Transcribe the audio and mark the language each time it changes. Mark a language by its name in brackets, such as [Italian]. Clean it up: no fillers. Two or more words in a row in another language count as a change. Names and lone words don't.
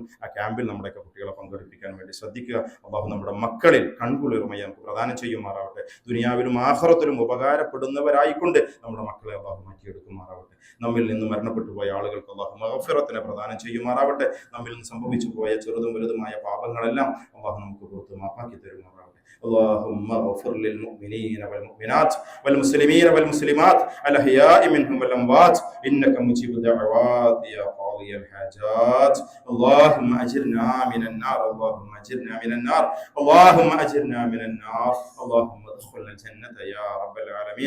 [Malayalam] ആ ക്യാമ്പിൽ നമ്മുടെയൊക്കെ കുട്ടികളെ പങ്കെടുപ്പിക്കാൻ വേണ്ടി ശ്രദ്ധിക്കുക. അല്ലാഹു നമ്മുടെ മക്കളിൽ കൺകുളിർമയെ നമുക്ക് പ്രദാനം ചെയ്യുമാറാവട്ടെ. ദുനിയാവിലും ആഖിറത്തിലും ഉപകാരപ്പെടുന്നവരായിക്കൊണ്ട് നമ്മുടെ മക്കളെ അല്ലാഹു മാറ്റിയെടുക്കുമാറാവട്ടെ. നമ്മിൽ നിന്ന് മരണപ്പെട്ടു പോയ ആളുകൾക്ക് അല്ലാഹു മഗ്ഫിറത്തിനെ പ്രദാനം ചെയ്യുമാറാവട്ടെ. നമ്മിൽ നിന്ന് സംഭവിച്ചു പോയ ചെറുതും വലുതുമായ പാപങ്ങളെല്ലാം അല്ലാഹു നമുക്ക് പുറത്ത് മാപ്പാക്കി തരുമാറാവട്ടെ. [Arabic] اللهم اغفر للمؤمنين والمؤمنات والمسلمين والمسلمات الأحياء منهم والأموات إنك مجيب الدعوات يا قاضي الحاجات. اللهم أجرنا من النار، اللهم أجرنا من النار، اللهم أجرنا من النار، اللهم ادخلنا الجنة يا رب العالمين.